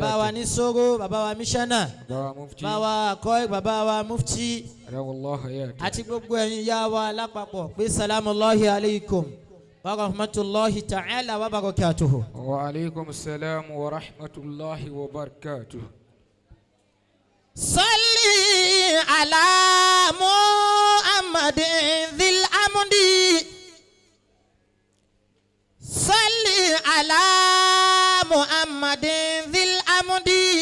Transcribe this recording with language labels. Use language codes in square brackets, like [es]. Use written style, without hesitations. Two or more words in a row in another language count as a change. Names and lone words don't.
[yo] bàbá wa Nisoro bàbá wa Mishana. bàbá mufti. bàbá wa Akọ́ì bàbá wa Mufti. [ar] أدام الله آياته. [yo] àti gbogbo ẹ̀yin yá wa lápapọ̀ pé [ar] سلام الله عليكم ورحمة الله تعالى وبركاته. وعليكم السلام ورحمة الله وبركاته. صل على محمد ذي الأمد. صل على محمد ذي الأمد.